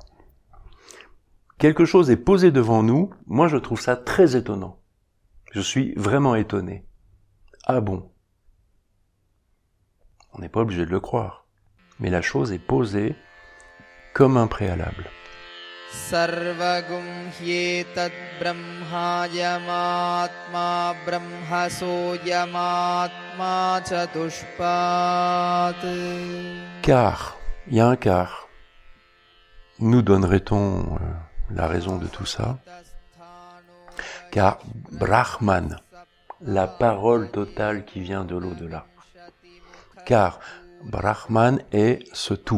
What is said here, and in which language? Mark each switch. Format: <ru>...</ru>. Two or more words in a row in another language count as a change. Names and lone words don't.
<fr>Quelque chose est posé devant nous. Moi, je trouve ça très étonnant. Je suis vraiment étonné. Ah bon? On n'est pas obligé de le croire. Mais la chose est posée comme un préalable.</fr> <sa>Sarvagum hyetat brahma yamatma brahma soyamatma chatushpat.</sa> <fr>Car, il y a un car. Nous donnerait-on la raison de tout ça? Car Brahman, la parole totale qui vient de l'au-delà. Car Brahman est ce tout.</fr>